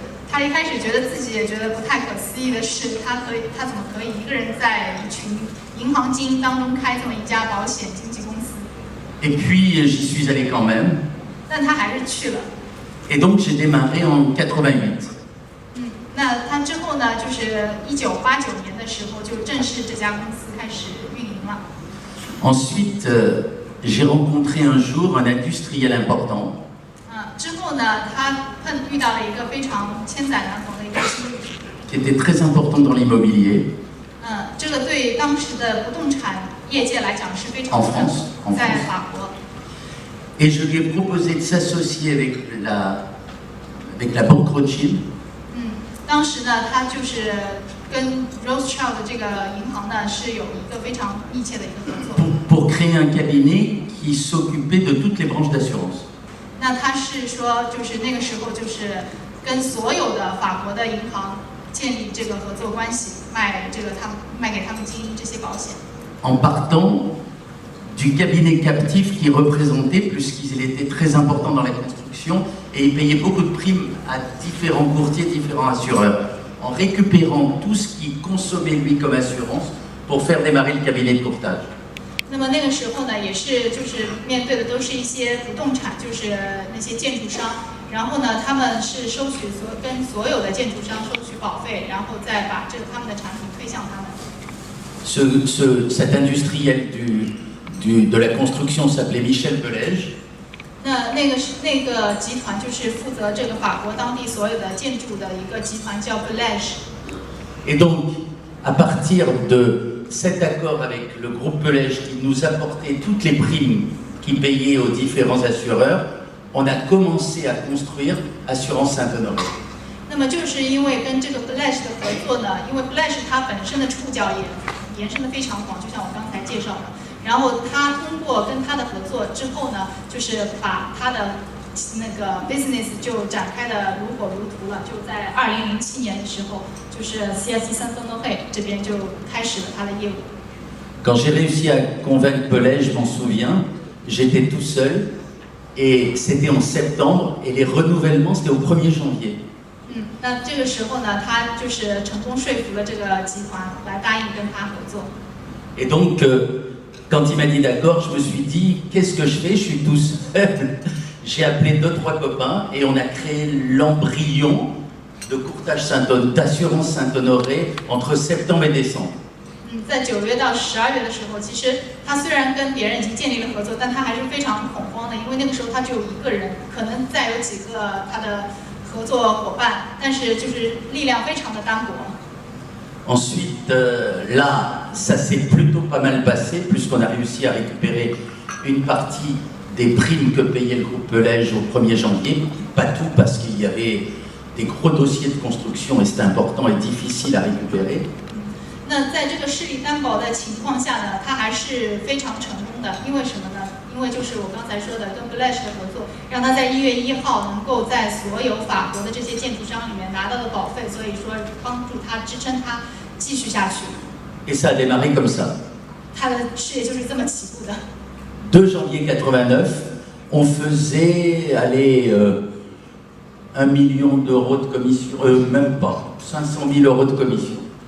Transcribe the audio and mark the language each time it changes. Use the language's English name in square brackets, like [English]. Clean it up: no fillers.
[Chinese] 他一开始觉得自己也觉得不太可思议的是，他怎么可以一个人在一群银行精英当中开这么一家保险经纪公司？ [French] Et puis j'y suis allé quand même. [Chinese] 但他还是去了。 [French] Et donc j'ai démarré en 88. [Chinese] 那他之后呢，就是1989年的时候，就正式这家公司开始运营了。 [French] Ensuite, j'ai rencontré un jour un industriel important. [Chinese] 之后呢，他遇到了一个非常千载难逢的一个机遇。 [French] Qui était très important dans l'immobilier. [Chinese] 这个对当时的不动产业界来讲是非常重要的，在法国。 [French] Et je lui ai proposé de s'associer avec la banque Rothschild. [Chinese] 当时呢，他就是跟 Rothschild 这个银行呢是有一个非常密切的一个合作。 [French] Pour créer un cabinet qui s'occupait de toutes les branches d'assurance. [Chinese] 那他是说，就是那个时候就是跟所有的法国的银行建立这个合作关系，卖给他们经营这些保险。 [French] En partant du cabinet captif qui représentait, puisqu'il était très important dans la construction, et il payait beaucoup de primes à différents courtiers, différents assureurs, en récupérant tout ce qu'il consommait lui comme assurance pour faire démarrer le cabinet de courtage. [Chinese] 那么那个时候呢，也是就是面对的都是一些不动产，就是那些建筑商。然后呢，他们是收取跟所有的建筑商收取保费，然后再把他们的产品推向他们。 [French] Cet industriel de la construction s'appelait Michel Pelège. [Chinese] 那个集团就是负责这个法国当地所有的建筑的一个集团，叫 Pelège。 [French] Et donc, à partir de cet accord avec le groupe Pelège qui nous apportait toutes les primes qui payaient aux différents assureurs, on a commencé à construire Assurance Saint-Honoré. [Chinese] 那么就是因为跟这个 Pelège 的合作呢，因为 Pelège 它本身的触角也延伸的非常广，就像我刚才介绍的。然后他通过跟他的合作之后呢，就是把他的那个 business 就展开的如火如荼了。就在2007年的时候，就是 CIC Saint-Honoré 这边就开始了他的业务。 [French] Quand j'ai réussi à convaincre Pelège, je m'en souviens, j'étais tout seul et c'était en septembre et les renouvellements c'était au 1er janvier. [Chinese] 那这个时候呢，他就是成功说服了这个集团来答应跟他合作。 [French] Et donc, quand il m'a dit d'accord, je me suis dit, qu'est-ce que je fais? Je suis tout seul. J'ai appelé 2-3 copains et on a créé l'embryon de courtage d'assurance Saint-Honoré entre septembre et décembre. [Chinese] 在9月到12月的时候，其实他虽然跟别人已经建立了合作，但他还是非常恐慌的，因为那个时候他只有一个人，可能再有几个他的合作伙伴，但是就是力量非常的单薄。 [French] Ensuite, là, ça s'est plutôt pas mal passé, puisqu'on a réussi à récupérer une partie des primes que payait le groupe Pelège au 1er janvier. Pas tout, parce qu'il y avait des gros dossiers de construction et c'était important et difficile à récupérer. [Chinese] 那在这个势力担保的情况下呢，他还是非常成功的，因为什么呢？因为就是我刚才说的跟 Pelège 的合作，让他在1月1号能够在所有法国的这些建筑商里面拿到的保费，所以说帮助他支撑他继续下去。 [French] Et ça a démarré comme ça. [Chinese] 他的事业就是这么起步的。 [French] 2 janvier 89, on faisait, allez, 1 million d'euros de commission, même pas, 500 000 euros de commission.